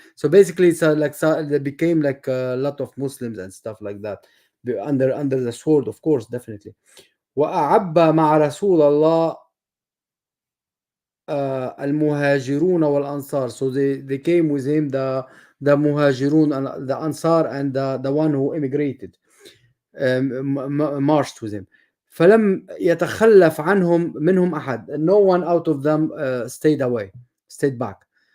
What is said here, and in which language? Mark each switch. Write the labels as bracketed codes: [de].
[en] So basically it's like they became like a lot of Muslims and stuff like that under the sword, of course, definitely. [ar] وأعب مع رسول الله المهاجرون والأنصار. [en] So they came with him, the muhajirun and the ansar, and the one who immigrated marched with him. [ar] فلم يتخلف منهم أحد. [en] No one out of them stayed back.